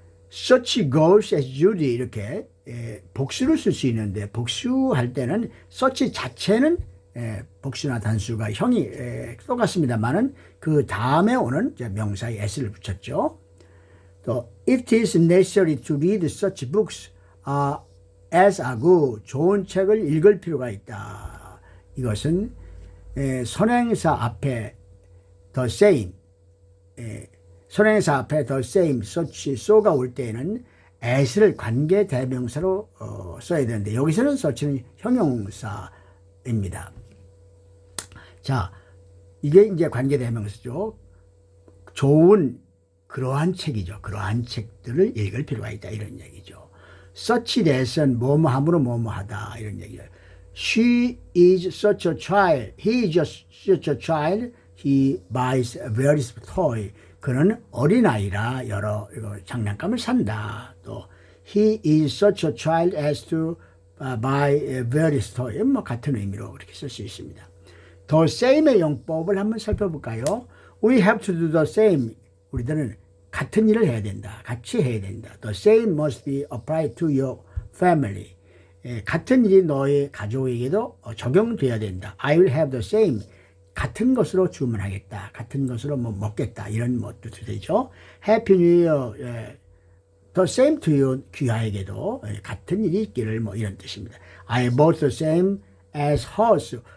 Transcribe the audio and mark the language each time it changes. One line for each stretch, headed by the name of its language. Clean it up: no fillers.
Korean: such girls as Judy 이렇게 복수를 쓸 수 있는데 복수할 때는 such 자체는 복수나 단수가 형이 똑같습니다만은 그 다음에 오는 명사에 s를 붙였죠. 또
English: it is necessary to read such books as are good.
Korean: 좋은 책을 읽을 필요가 있다. 이것은 선행사 앞에 the same, 선행사 앞에 the same, such, so가 올 때에는 as를 관계 대명사로 써야 되는데 여기서는 such는 형용사입니다. 자, 이게 이제 관계 대명사죠. 좋은 그러한 책이죠. 그러한 책들을 읽을 필요가 있다. 이런 얘기죠. such that은 뭐뭐함으로 뭐뭐하다. 이런 얘기죠.
English: She is such a child. He is such a child. He buys various toys.
Korean: 그는 어린아이라 여러 장난감을 산다. 또
English: he is such a child as to buy various toys.
Korean: 뭐 같은 의미로 그렇게 쓸 수 있습니다. The same의 용법을 한번 살펴볼까요?
English: We have to do the same.
Korean: 우리들은 같은 일을 해야 된다. 같이 해야 된다.
English: The same must be applied to your family.
Korean: 같은 일이 너의 가족에게도 적용돼야 된다.
English: I will have the same.
Korean: 같은 것으로 주문하겠다. 같은 것으로 뭐 먹겠다. 이런 뜻도 되죠.
English: Happy New Year. The same to you.
Korean: 귀하에게도 같은 일이 있기를 뭐 이런 뜻입니다.
English: I bought the same as hers.